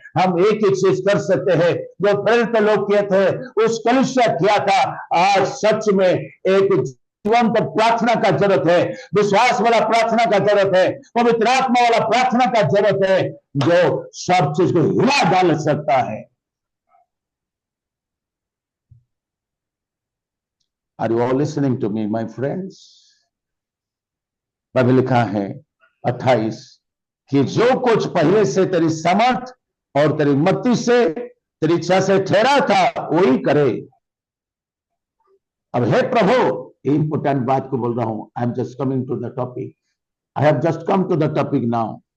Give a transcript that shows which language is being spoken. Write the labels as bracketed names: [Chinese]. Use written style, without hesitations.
[Hindi] हम एक ही चीज कर सकते हैं जो प्रेरित लोग किए थे, उस कलीसिया किया था। आज सच में एक जीवन पर प्रार्थना का जरूरत है, विश्वास वाला प्रार्थना का जरूरत है, पवित्र आत्मा वाला प्रार्थना का जरूरत है, जो सब चीज को हिला डाल सकता है। [English] Are you all listening to me, my friends? [Hindi] Bible लिखा है 28 कि जो कुछ पहले से तेरी समर्थ और तेरी मति से तेरी इच्छा से ठहरा था वही करे। अब हे प्रभु, इंपोर्टेंट बात को बोल रहा हूं। [English] I am just coming to the topic, I have just come to the topic now.